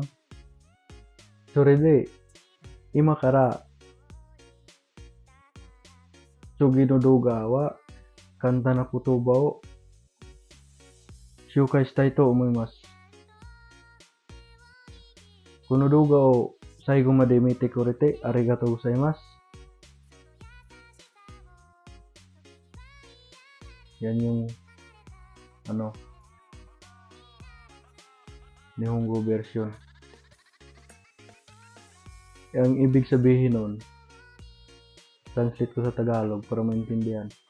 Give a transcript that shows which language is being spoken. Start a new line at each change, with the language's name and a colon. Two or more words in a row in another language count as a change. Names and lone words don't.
Japanese: それで今から次の動画は簡単な言葉を紹介したいと思います. この動画を最後まで見てくれてありがとうございます.
Filipino: Yan yung Nihongo version. Ang ibig sabihin nun, translate ko sa Tagalog para maintindihan.